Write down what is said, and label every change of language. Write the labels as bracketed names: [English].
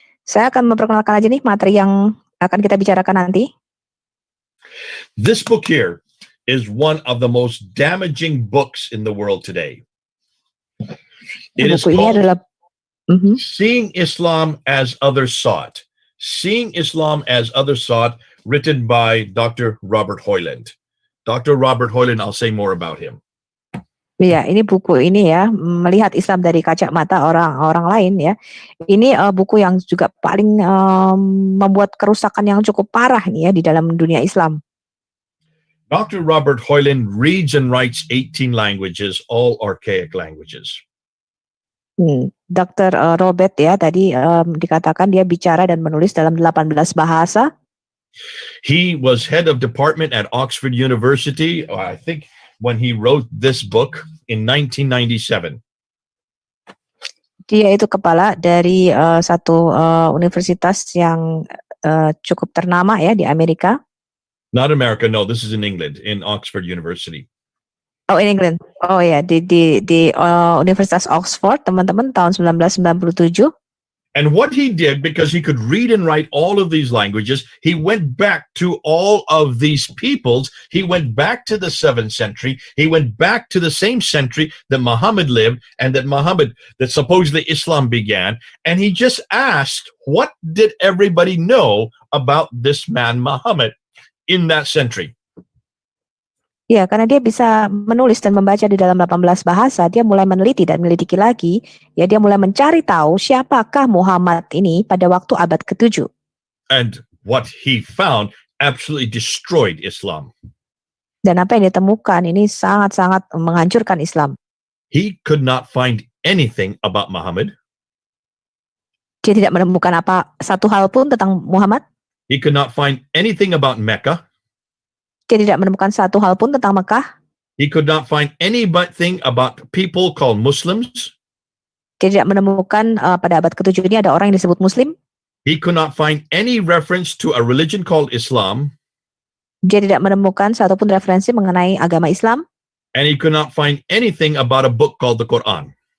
[Indonesian] Saya akan memperkenalkan aja nih materi yang akan kita bicarakan nanti. [English] This book here is one of the most damaging books in the world today. It is called Seeing Islam as Others Saw It. Seeing Islam as Others Saw It, written by Dr. Robert Hoyland. Dr. Robert Hoyland, I'll say more about him. [Indonesian] Iya, ini buku ini ya, melihat Islam dari kacamata orang-orang lain ya. Ini buku yang juga paling membuat kerusakan yang cukup parah nih ya di dalam dunia Islam. [English] Dr. Robert Hoyland reads and writes 18 languages, all archaic languages. [Indonesian] Dr. Robert ya tadi dikatakan dia bicara dan menulis dalam 18 bahasa. [English] He was head of department at Oxford University, I think, when he wrote this book in 1997. [Indonesian] Dia itu kepala dari satu universitas yang cukup ternama ya di Amerika. [English] Not America, no, this is in England, in Oxford University. Oh, in England. [Indonesian] Oh ya, di Universitas Oxford, teman-teman, tahun 1997. [English] And what he did, because he could read and write all of these languages, he went back to all of these peoples. He went back to the 7th century. He went back to the same century that Muhammad lived and that supposedly Islam began. And he just asked, what did everybody know about this man, Muhammad, in that century? [Indonesian] Ya, karena dia bisa menulis dan membaca di dalam 18 bahasa, dia mulai meneliti dan menyelidiki lagi. Ya, dia mulai mencari tahu siapakah Muhammad ini pada waktu abad ke-7. [English] And what he found absolutely destroyed Islam. [Indonesian] Dan apa yang ditemukan ini sangat-sangat menghancurkan Islam. [English] He could not find anything about Muhammad. [Indonesian] Dia tidak menemukan satu hal pun tentang Muhammad. [English] He could not find anything about Mecca. [Indonesian] Dia tidak menemukan satu hal pun tentang Mekah. [English] He could not find anything about people called Muslims. [Indonesian] Dia tidak menemukan pada abad ke-7 ini ada orang yang disebut Muslim. [English] He could not find any reference to a religion called Islam. [Indonesian] Dia tidak menemukan satupun referensi mengenai agama Islam. [English] And he could not find anything about a book called the Quran.